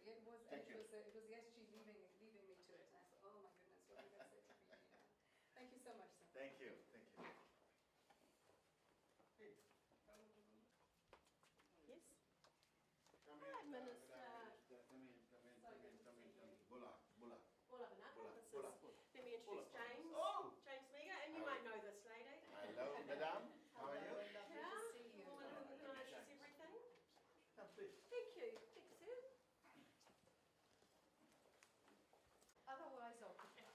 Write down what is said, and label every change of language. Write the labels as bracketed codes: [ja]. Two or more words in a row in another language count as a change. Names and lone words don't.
[en] It was yesterday leaving me to it, and I thought, oh my goodness, what am I going to say to Fiji now? Thank you so much, sir. Thank you. Thank you. Yes. Come Hi, in. Minister. Come in. Bola. [fj] Bola Benaka. [en] Bola. This Bola. is, let me introduce James. Oh. James Mega, and you might know this lady. Hello, madam. How are you? Lovely Yeah, to see you. woman who organises everything. Come, please. Thank you. Thanks, sir. Otherwise, okay.